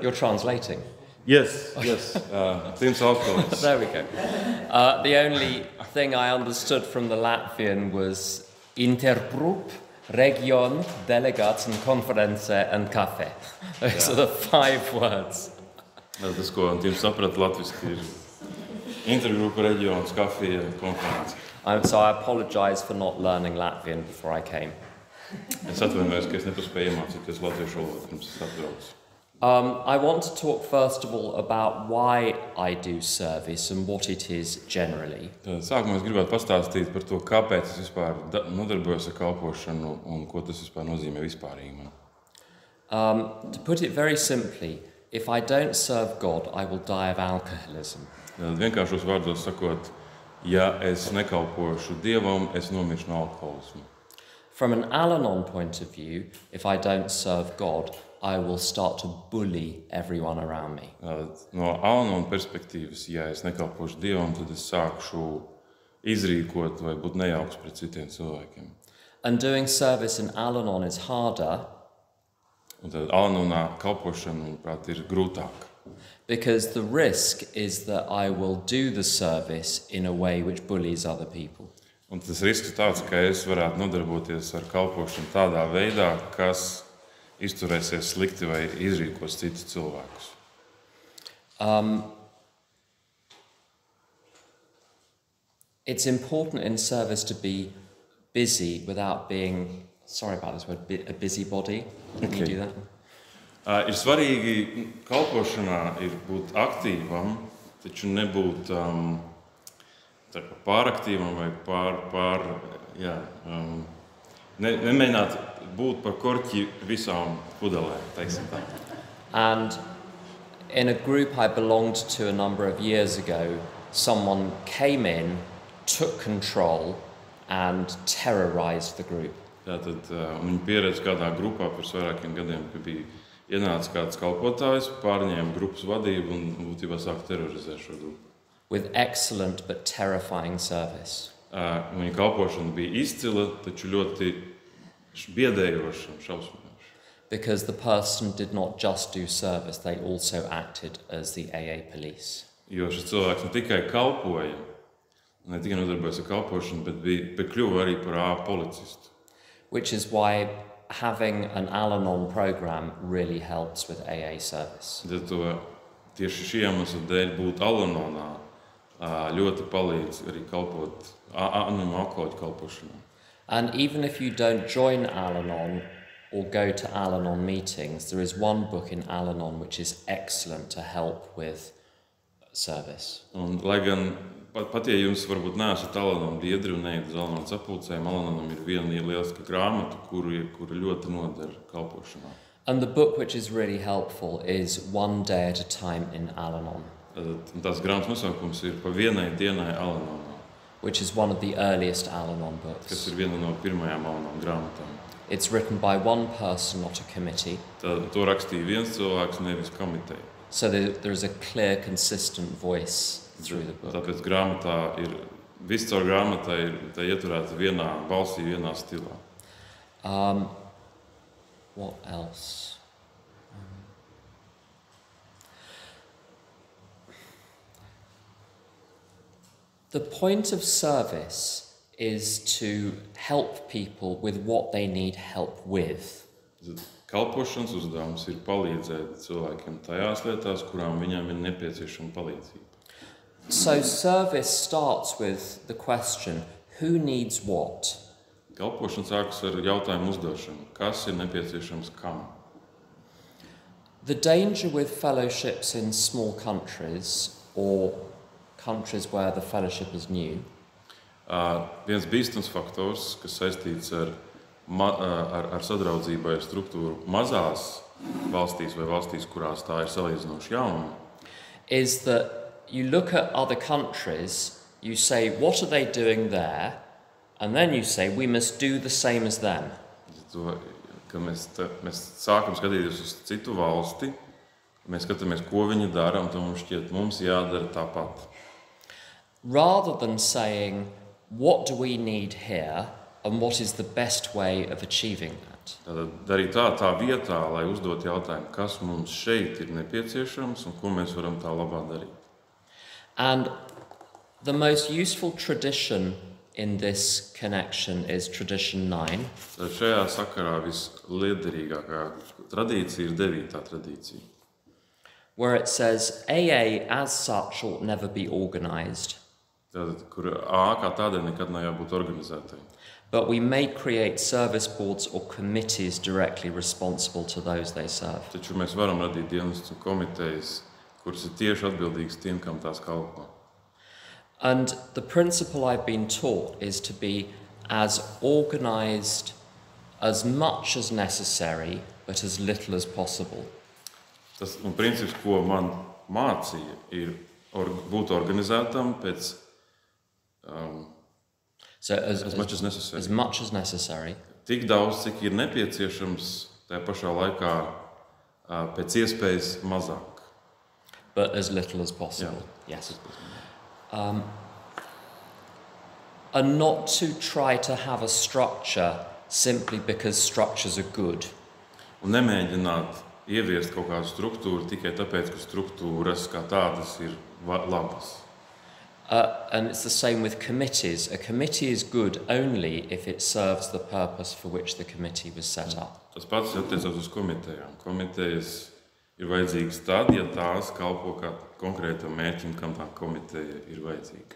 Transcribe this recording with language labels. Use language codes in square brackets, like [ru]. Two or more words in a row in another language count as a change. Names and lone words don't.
[en] You're translating. Yes. Tim's alcoholic. There we go. The only thing I understood from the Latvian was Intergrup, Region, Delegats, and Conference and Cafe. Those are the 5 words. [lv] Tas, ko Tims saprata latviski, ir intergrupa, reģions, kafija, konference. [en] So I apologise for not learning Latvian before I came. [lv] Es atvainojos, ka es nepaspēju iemācīties latviešu valodu, pirms es atbraucu. [en] I want to talk first of all about why I do service and what it is generally. [lv] Sākumā es gribētu pastāstīt par to, kāpēc es vispār nodarbojos ar kalpošanu un ko tas vispār nozīmē vispārīgi man. [en] To put it very simply, if I don't serve God, I will die of alcoholism. [lv] Vienkāršos vārdos sakot, ja es nekalpošu Dievam, es nomiršu no alkoholisma. [en] From an Al-Anon point of view, if I don't serve God, I will start to bully everyone around me. [lv] No Al-Anon perspektīvas, ja es nekalpošu Dievam, tad es sākšu izrīkot vai būt nejauks pret citiem cilvēkiem. [en] And doing service in Al-Anon is harder. [lv] Un tad Al-Anonā kalpošana, manuprāt, ir grūtāk. [en] Because the risk is that I will do the service in a way which bullies other people. [lv] Un tas risks ir tāds, ka es varētu nodarboties ar kalpošanu tādā veidā, kas izturēsies slikti vai izrīkos citus cilvēkus. [en] It's important in service to be busy without being, sorry about this word, a busybody. Can you do that? [lv] Ir svarīgi kalpošanā ir būt aktīvam, taču nebūt pāraktīvam vai nemēģināt būt par korķi visām pudelēm, teiksim tā. [en] And in a group I belonged to a number of years ago, someone came in, took control and terrorized the group. [lv] Tātad viņi pieredz kādā grupā pirms vairākiem gadiem, ka bija ienācis kāds kalpotājs, pārņēma grupas vadību un būtībā sāk terorizēt šo grupu. [en] With excellent but terrifying service. [lv] Viņa kalpošana bija izcila, taču ļoti biedējoša un šausminoša. [en] Because the person did not just do service, they also acted as the AA police. [lv] Jo šis cilvēks ne tikai kalpoja, ne tikai nodarbojas ar kalpošanu, bet kļuva arī par AA policistu. [en] Which is why having an Al-Anon program really helps with AA service. [lv] Tieši šī iemesla dēļ būt Al-Anonā ļoti palīdz arī kalpot alkoholiķu kalpošanā. [en] And even if you don't join Al-Anon or go to Al-Anon meetings, there is one book in Al-Anon which is excellent to help with service. [lv] Un, lai gan pat ja jums varbūt neesat Al-Anon biedri un neiet uz Al-Anon sapulcēm, Al-Anonam ir viena lieliska grāmata, kuru ļoti noder kalpošanā. [en] And the book which is really helpful is One Day at a Time in Al-Anon. [lv] Tās grāmatas nosaukums ir Pa vienai dienai Al-Anonā. [en] Which is one of the earliest Al-Anon books. [lv] Kas ir viena no pirmajām Al-Anon grāmatām. [en] It's written by one person, not a committee. [lv] To rakstīja viens cilvēks, nevis komiteja. [en] So there is a clear, consistent voice through the book. [lv] Tāpēc grāmatā ir, viss caur grāmatai ir ieturēta vienā balsī, vienā stilā. [en] What else? The point of service is to help people with what they need help with. [lv] Kalpošanas uzdevums ir palīdzēt cilvēkiem tajās lietās, kurām viņam ir nepieciešama palīdzība. [en] So service starts with the question, who needs what? [lv] Kalpošana sākas ar jautājumu uzdošanu, kas ir nepieciešams kam? [en] The danger with fellowships in small countries or countries where the fellowship is new. [lv] Viens bīstams faktors, kas saistīts ar sadraudzību vai struktūru mazās valstīs vai valstīs, kurās tā ir salīdzinoši jauna, [en] is that you look at other countries, you say, what are they doing there? And then you say, we must do the same as them. [lv] Ka mēs sākam skatīties uz citu valsti, mēs skatāmies, ko viņi dara, un tad mums šķiet, mums jādara tāpat. [en] Rather than saying, what do we need here and what is the best way of achieving that? [lv] Tātad darīt tā vietā, lai uzdot jautājumu, kas mums šeit ir nepieciešams un ko mēs varam tā labā darīt. [en] And the most useful tradition in this connection is tradition 9. [lv] Tad šajā sakarā visliederīgākā tradīcija ir 9. tradīcija, [en] where it says AA as such ought never be organised, [lv] tātad, kur kā tādai nekad nav jābūt organizētai. [en] but we may create service boards or committees directly responsible to those they serve. [lv] Taču mēs varam radīt dienestus un komitejas, kuras ir tieši atbildīgas tiem, kam tās kalpo. [en] And the principle I've been taught is to be as organised as much as necessary, but as little as possible. [lv] Tas princips, ko man mācīja, ir būt organizētam pēc [en] So as much as necessary. As much as necessary. [lv] Tik daudz, cik ir nepieciešams, tajā pašā laikā pēc iespējas mazāk. [en] But as little as possible. [lv] Jā. [en] Yes. And not to try to have a structure simply because structures are good. [lv] Un nemēģināt ieviest kaut kādu struktūru tikai tāpēc, ka struktūras kā tādas ir labas. [en] And it's the same with committees. A committee is good only if it serves the purpose for which the committee was set up. [lv] Tas pats attiecas uz komitejām. Komitejas ir vajadzīgas tad, ja tās kalpo kā konkrētam mērķim, kam tā komiteja ir vajadzīga.